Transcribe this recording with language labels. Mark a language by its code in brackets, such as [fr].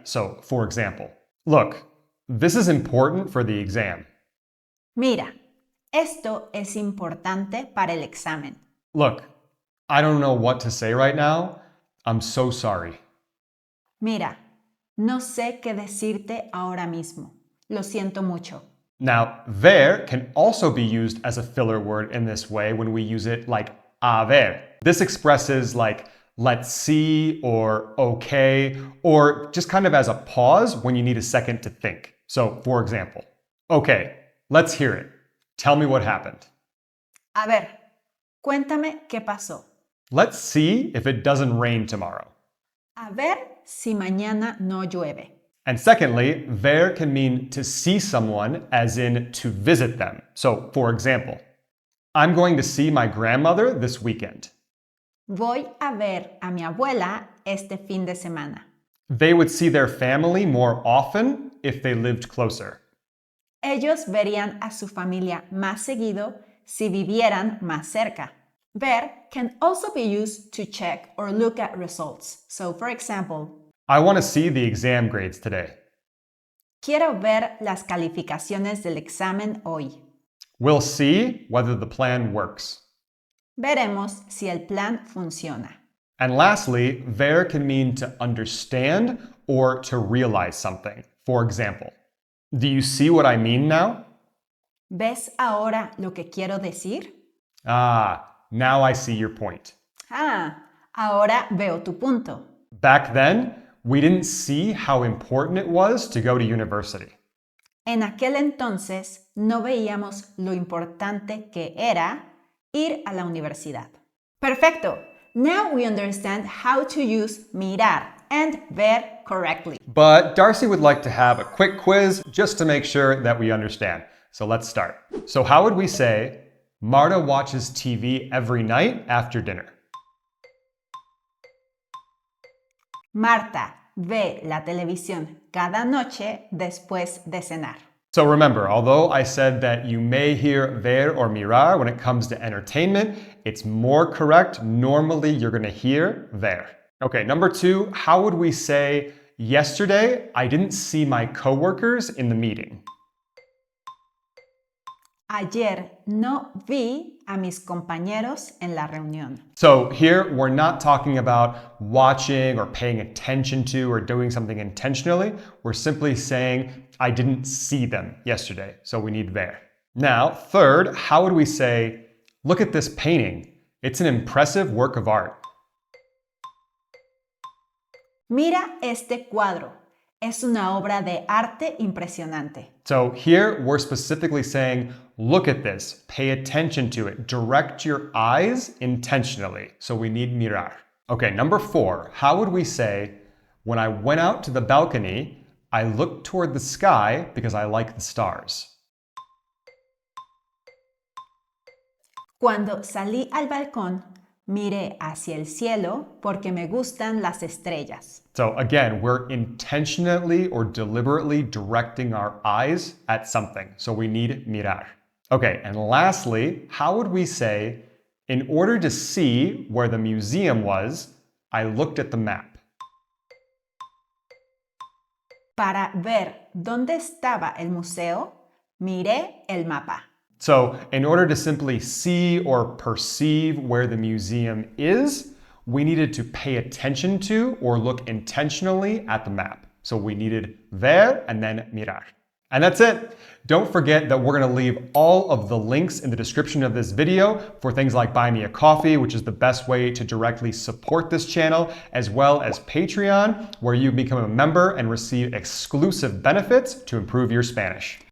[en] So for example, look, this is important for the exam. [es] Mira, esto es importante para el examen. [en] Look, I don't know what to say right now. I'm so sorry. [es] Mira, no sé qué decirte ahora mismo. Lo siento mucho. [en] Now, ver can also be used as a filler word in this way when we use it like a ver. This expresses like let's see or okay, or just kind of as a pause when you need a second to think. So, for example, okay, let's hear it. Tell me what happened. [es] A ver, cuéntame qué pasó. [en] Let's see if it doesn't rain tomorrow. [es] A ver si mañana no llueve. [en] And secondly, ver can mean to see someone as in to visit them. So, for example, I'm going to see my grandmother this weekend. [es] Voy a ver a mi abuela este fin de semana. [en] They would see their family more often if they lived closer. [es] Ellos verían a su familia más seguido si vivieran más cerca. [en] Ver can also be used to check or look at results. So, for example, I want to see the exam grades today. [es] quiero ver las calificaciones del examen hoy. [en] We'll see whether the plan works. [es] Veremos si el plan funciona. [en] And lastly, ver can mean to understand or to realize something. For example, do you see what I mean now? [es] ¿Ves ahora lo que quiero decir? [en] Ah, now I see your point. [es] Ah, ahora veo tu punto. [en] Back then, we didn't see how important it was to go to university. [es] En aquel entonces no veíamos lo importante que era ir a la universidad. Perfecto. [en] Now we understand how to use mirar and ver correctly. But Darcy would like to have a quick quiz just to make sure that we understand. So let's start. So how would we say, Marta watches TV every night after dinner? [es] Marta ve la televisión cada noche después de cenar. [en] So remember, although I said that you may hear ver or mirar when it comes to entertainment, it's more correct. Normally, you're going to hear ver. Okay, number 2, how would we say, yesterday, I didn't see my coworkers in the meeting? [es] Ayer no vi a mis compañeros en la reunión. [en] So here, we're not talking about watching or paying attention to or doing something intentionally. We're simply saying, I didn't see them yesterday. So we need ver. Now, third, how would we say, look at this painting. It's an impressive work of art. [es] Mira este cuadro. Es una obra de arte impresionante. [en] So here we're specifically saying, look at this, pay attention to it, direct your eyes intentionally. So we need mirar. Okay, number 4, how would we say, when I went out to the balcony, I looked toward the sky because I like the stars. [es] Cuando salí al balcón, miré hacia el cielo porque me gustan las estrellas. [en] So again, we're intentionally or deliberately directing our eyes at something. So we need mirar. Okay, and lastly, how would we say, in order to see where the museum was, I looked at the map? [es] Para ver dónde estaba el museo, miré el mapa. [en] So in order to simply see or perceive where the museum is, we needed to pay attention to or look intentionally at the map. So we needed ver and then mirar. And that's it. Don't forget that we're going to leave all of the links in the description of this video for things like Buy Me a Coffee, which is the best way to directly support this channel, as well as Patreon, where you become a member and receive exclusive benefits to improve your Spanish.